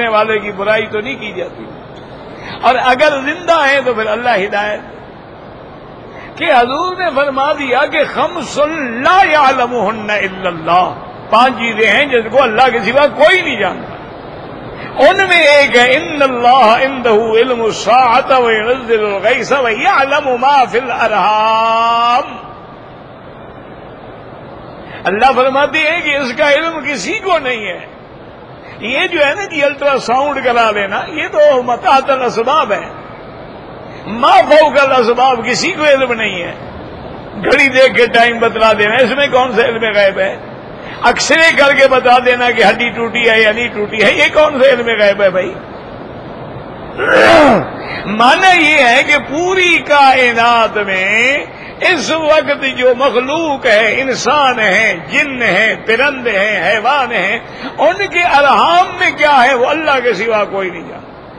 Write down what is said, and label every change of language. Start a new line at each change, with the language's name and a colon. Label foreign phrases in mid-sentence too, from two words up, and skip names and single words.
Urdu: والے کی برائی تو نہیں کی جاتی، اور اگر زندہ ہیں تو پھر اللہ ہدایت، کہ حضور نے فرما دیا کہ
Arabic: خمس لا یعلمہن الا اللہ،
Urdu: 5 چیزیں ہیں جن کو اللہ کے سوا کوئی نہیں جانتا، ان میں ایک ہے
Arabic: ان اللہ عندہ علم الساعۃ وینزل الغیث ویعلم ما فی الارحام،
Urdu: اللہ فرماتے ہیں کہ اس کا علم کسی کو نہیں ہے۔ یہ جو ہے نا کہ
English: ultra sound
Urdu: کرا لینا، یہ تو
Arabic: متاحت الاسباب
Urdu: ہے،
Arabic: ما فوق الاسباب،
Urdu: کسی کو علم نہیں ہے۔ گھڑی دیکھ کے ٹائم بتلا دینا، اس میں کون سا علم غیب ہے؟ اکثرے کر کے بتا دینا کہ ہڈی ٹوٹی ہے یا نہیں ٹوٹی ہے، یہ کون سا علم غیب ہے بھائی؟ معنی یہ ہے کہ پوری کائنات میں اس وقت جو مخلوق ہے، انسان ہیں، جن ہیں، پرندے ہیں، حیوان ہیں، ان کے ارحام میں کیا ہے وہ اللہ کے سوا کوئی نہیں جانتا۔